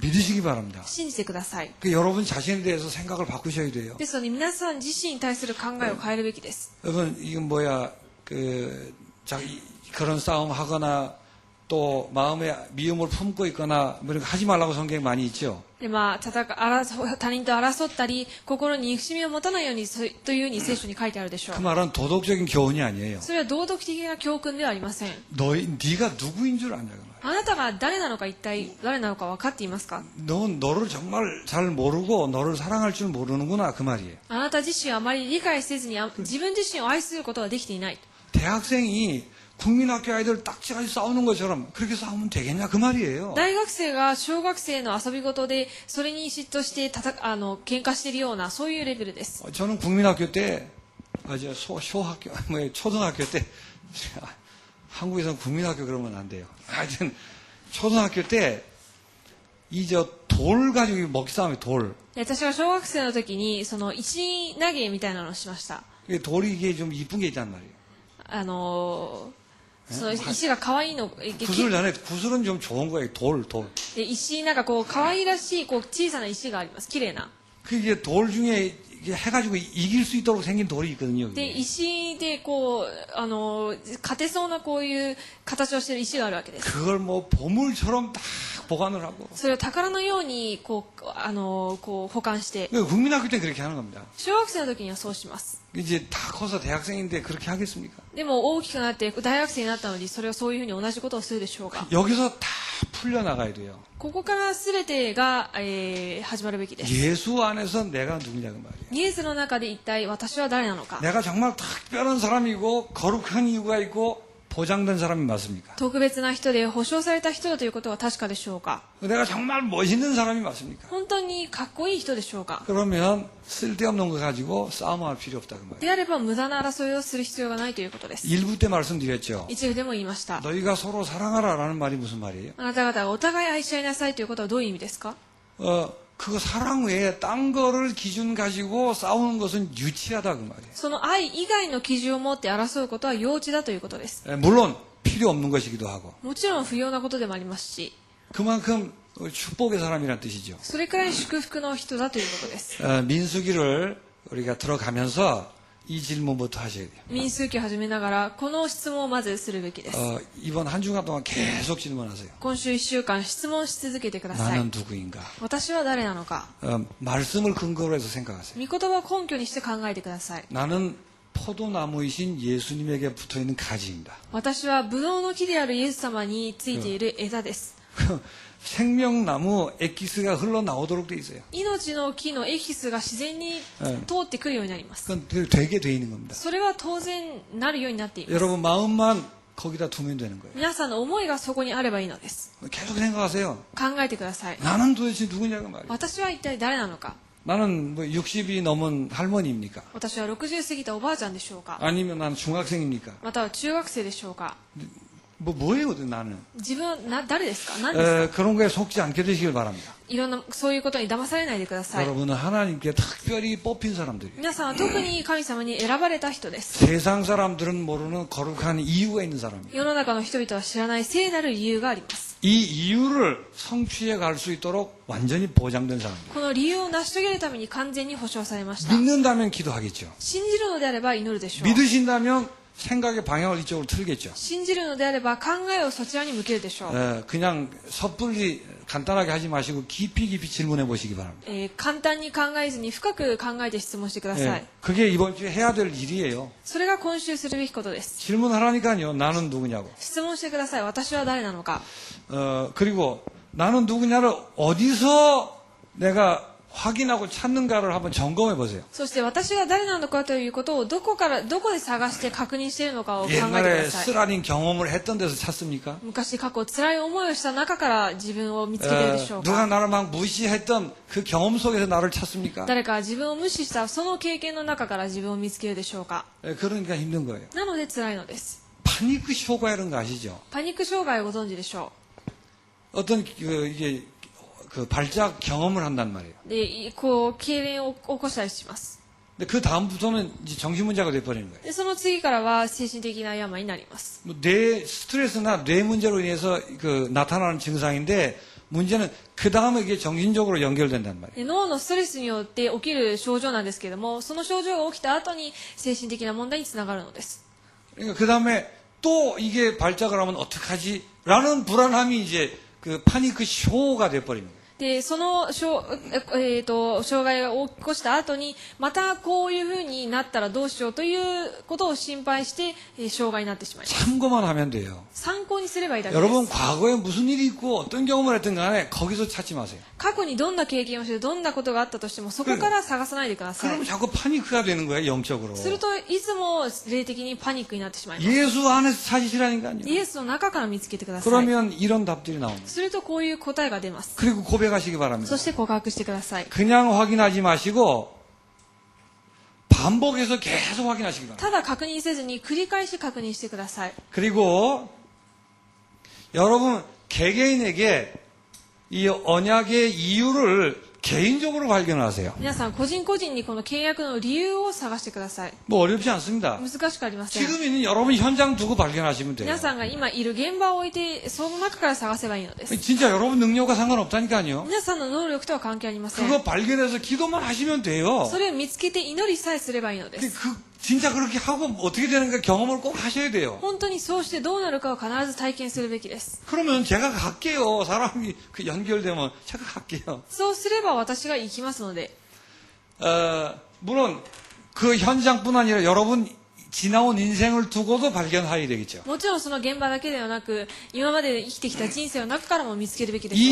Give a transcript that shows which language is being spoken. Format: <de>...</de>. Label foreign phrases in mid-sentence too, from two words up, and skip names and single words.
<ko>믿으시기 바랍니다.</ko> <ja>信じてください。</ja> <ko>여러분 자신에 대해서 생각을 바꾸셔야 돼요.</ko> <ja>ですので皆さん自身に対する考えを変えるべきです。</ja> <ko>여러분 이건 뭐야 그런 싸움 하거나 또 마음에 미움을 품고 있거나 뭐 이런 거 하지 말라고 성경에 많이 있죠.</ko> <ja>で他人と争ったり心に憎しみを持たないようにというふうに聖書に書いてあるでしょ</ja> <ko>그</ko> <ja>う。</ja> <ko>말은 도덕적인 교훈이 아니에요.</ko> <ja>それは道徳的な教訓ではありません。</ja> <ko>네가 누구인 줄 아냐 그 말.</ko> <ja>あなたが誰なのか一体誰なのか分かっていますか？</ja> <ko>넌 너를 정말 잘 모르고 너를 사랑할 줄 모르는구나 그 말이에요.</ko> <ja>あなた自身はあまり理解せずに自分自身を愛することができていない。</ja> <ko>대학생이 국민학교 아이들 딱지같이 싸우는 것처럼 그렇게 싸우면 되겠냐 그 말이에요.</ko> <ja>大学生が小学生の遊び事でそれに嫉妬して喧嘩しているようなそういうレベルです。</ja> <ko>저는 국민학교 때 소학교 초등학교 때 한국에서는 국민학교 그러면 안 돼요. 하여튼 초등학교 때 이 돌 가지고 먹기 싸움이 돌.</ko> <ja>私が小学生の時にその石投げみたいなのをしました。</ja> <ko>돌이 이게 좀 이쁜 게 있단 말이에요.</ko> <ja>その石が可愛いの</ja> <ko>구슬은 좀 좋은 거예요. 돌.</ko> <ja>で石なんかこう可愛らしいこう小さな石があります。綺麗な。</ja> <ko>그게 돌 중에 이게 해가지고 이길 수 있도록 생긴 돌이 있거든요.</ko> <ja>で</ja> <ko>그게.</ko> <ja>石でこう勝てそうなこういう形をしている石があるわけです。</ja> <ko>그걸 뭐 보물처럼 딱 보관을 하고.</ko> <ja>それを宝のようにこう保管して</ja> <ko>국민학교 때 그렇게 하는 겁니다.</ko> <ja>小学生の時にはそうします。</ja> <ko>이제 다 커서 대학생인데 그렇게 하겠습니까?</ko> <ja>でも大きくなって大学生になったのにそれをそういうふうに同じことをするでしょうか。</ja> <ko>여기서 다 풀려나가야 돼요.</ko> <ja>ここから全てが、始まるべきです。</ja> <ko>예수 안에서 내가 누구냐 그 말이에요.</ko> <ja>イエスの中で一体私は誰なのか。</ja> <ko>내가 정말 특별한 사람이고 거룩한 이유가 있고 보장된 사람이 맞습니까?</ko> <ja>特別な人で保証された人だということは確かでしょうか。</ja> <ko>내가 정말 멋있는 사람이 맞습니까?</ko> <ja>本当にかっこいい人でしょうか。</ja> <ko>그러면 쓸데없는 거 가지고 싸움할 필요 없다 그 말이에요.</ko> <ja>であれば無駄な争いをする必要がないということです。</ja> <ko>1부 때 말씀드렸죠.</ko> <ja>一部でも言いました。</ja> <ko>너희가 서로 사랑하라라는 말이 무슨 말이에요?</ko> <ja>あなた方がお互い愛し合いなさいということはどういう意味ですか？</ja> <ko>그거 사랑 외에 딴 거를 기준 가지고 싸우는 것은 유치하다 그 말이에요.</ko> <ja>その愛以外の基準を持って争うことは幼稚だということです。</ja> <ko>물론 필요 없는 것이기도 하고</ko> <ja>もちろん不要なことでもありますし、</ja> <ko>그만큼 축복의 사람이란 뜻이죠.</ko> <ja>それくらい祝福の人だということです。</ja> <ko>민수기를 우리가 들어가면서 이 질문부터 하셔야 돼요.</ko> <ja>民数記を始めながらこの質問をまずするべきです。</ja> <ko>이번 한 주간 동안 계속 질문하세요.</ko> <ja>今週1週間質問し続けてください。</ja> <ko>나는 누구인가?</ko> <ja>私は誰なのか。</ja> <ko>말씀을 근거로 해서 생각하세요.</ko> <ja>御言葉を根拠にして考えてください。</ja> <ko>나는 포도나무이신 예수님에게 붙어있는 가지입니다.</ko> <ja>私はブドウの木であるイエス様についている枝です。</ja> <ko>생명나무 엑기스가 흘러나오도록 돼 있어요.</ko> <ja>命の木のエキスが自然に通ってくるようになります。</ja> <ko>그건 되게 돼 있는 겁니다.</ko> <ja>それは当然なるようになっています。</ja> <ko>여러분 마음만 거기다 두면 되는 거예요.</ko> <ja>皆さんの思いがそこにあればいいのです。</ja> <ko>계속 생각하세요.</ko> <ja>考えてください。</ja> <ko>나는 도대체 누구냐고 말이에요.</ko> <ja>私は一体誰なのか。</ja> <ko>나는 뭐 60이 넘은 할머니입니까?</ko> <ja>私は60過ぎたおばあちゃんでしょうか。</ja> <ko>아니면 나는 중학생입니까?</ko> <ja>または中学生でしょうか。</ja> <ko>뭐예요, 나는?</ko> <ja>自分は誰ですか？何ですか？</ja> <ko>그런 거에 속지 않게 되시길 바랍니다.</ko> <ja>いろんなそういうことに騙されないでください。</ja> <ko>여러분은 하나님께 특별히 뽑힌 사람들이에요.</ko> <ja>皆さんは特に神様に選ばれた人です。</ja> <ko>세상 사람들은 모르는 거룩한 이유가 있는 사람이에요.</ko> <ja>世の中の人々は知らない聖なる理由があります。</ja> <ko>이 이유를 성취해 갈 수 있도록 완전히 보장된 사람이에요.</ko> <ja>この理由を成し遂げるために完全に保証されました。</ja> <ko>믿는다면 기도하겠죠.</ko> <ja>信じるのであれば祈るでしょう。</ja> <ko>믿으신다면 생각의 방향을 이쪽으로 틀겠죠.</ko> <ja>信じるのであれば考えをそちらに向けるでしょう。</ja> <ko>그냥 섣불리 간단하게 하지 마시고 깊이 질문해 보시기 바랍니다.</ko> <ja>簡単に考えずに深く考えて質問してください。</ja> <ko>그게 이번 주에 해야 될 일이에요.</ko> <ja>それが今週するべきことです。</ja> <ko>질문하라니까요. 나는 누구냐고.</ko> <ja>質問してください。私は誰なのか。</ja> <ko>그리고 나는 누구냐를 어디서 내가 확인하고 찾는가를 한번 점검해 보세요.</ko> <ja>そして私が誰なのかということをどこで探して確認しているのかを考えてく</ja> <ko>옛날에</ko> <ja>ださい。</ja> <ko>쓰라린 경험을 했던 데서 찾습니까?</ko> <ja>昔過去辛い思いをした中から自分を見つけているでしょう</ja> <ko>누가</ko> <ja>か。</ja> <ko>나를 막 무시했던 그 경험 속에서 나를 찾습니까?</ko> <ja>誰か自分を無視したその経験の中から自分を見つけるでしょうか。</ja> <ko>그러니까 힘든 거예요.</ko> <ja>なので辛いのです。</ja> <ko>파니크 쇼가 이런 거 아시죠?</ko> <ja>パニック障害をご存知でしょ</ja> <ko>어떤 이게 그 발작 경험을 한단 말이에요.</ko> <ja>う。で、こう、痙攣を起こしたりします。</ja> <ko>근데 그 다음부터는 이제 정신 문제가 돼 버리는 거예요.</ko> <ja>で、その次からは精神的な病になります。</ja> <ko>뭐 뇌 스트레스나 뇌 문제로 인해서 그 나타나는 증상인데 문제는 그 다음에 이게 정신적으로 연결된단 말이에요.</ko> <ja>で脳のストレスによって起きる症状なんですけれども、その症状が起きた後に精神的な問題につながるのです。</ja> <ko>그러니까 그 다음에 또 이게 발작을 하면 어떡하지? 라는 불안함이 이제 그 파니크 쇼가 돼 버리는 거예요.</ko> <ja>で、その障害を起こした後に、またこういう風になったらどうしようということを心配して、障害になってしまいます。</ja> <ko>참고만 하면 돼요.</ko> <ja>参考にすればいいだけで</ja> <ko>여러분</ko> <ja>す。</ja> <ko>과거에 무슨 일이 있고 어떤 경험을 했든 간에 거기서 찾지 마세요.</ko> <ja>過去にどんな経験をしてどんなことがあったとしてもそこから探さないでください。</ja> <ko>그러면 자꾸 파니크가 되는 거예요, 영적으로.</ko> <ja>するといつも霊的にパニックになってしまいます。</ja> <ko>예수 안에서 찾으시라니까요.</ko> <ja>イエスの中から見つけてください。</ja> <ko>그러면 이런 답들이 나옵니다.</ko> <ja>するとこういう答えが出ます。</ja> <ko>그리고 고백하시기 바랍니다.</ko> <ja>そして告白してください。</ja> <ko>그냥 확인하지 마시고 반복해서 계속 확인하시기 바랍니다.</ko> <ja>ただ確認せずに繰り返し確認してください。</ja> <ko>그리고 여러분 개개인에게 이 언약의 이유를 개인적으로 발견하세요.</ko> <ja>皆さん個人個人にこの契約の理由を探してください。</ja> <ko>뭐 어렵지 않습니다.</ko> <ja>難しくありません。</ja> <ko>지금 있는 여러분 현장 두고 발견하시면 돼요.</ko> <ja>皆さんが今いる現場を置いてその中から探せばいいのです。</ja> <ko>진짜 여러분 능력과 상관없다니까요.</ko> <ja>皆さんの能力とは関係ありません。</ja> <ko>그거 발견해서 기도만 하시면 돼요.</ko> <ja>それを見つけて祈りさえすればいいのです。</ja> <ko>진짜 그렇게 하고 어떻게 되는가 경험을 꼭 하셔야 돼요.</ko> <ja>本当にそうしてどうなるかを必ず体験するべきです。</ja> <ko>그러면 제가 갈게요. 사람이 그 연결되면 제가 갈게요.</ko> <ja>そうすれば私が行きますので。</ja> <ko>물론 그 현장뿐 아니라 여러분 지나온 인생을 두고도 발견해야 되겠죠.</ko> <ja>もちろんその現場だけではなく、今まで生きてきた人生の中からも見つけるべきでしょう。</ja>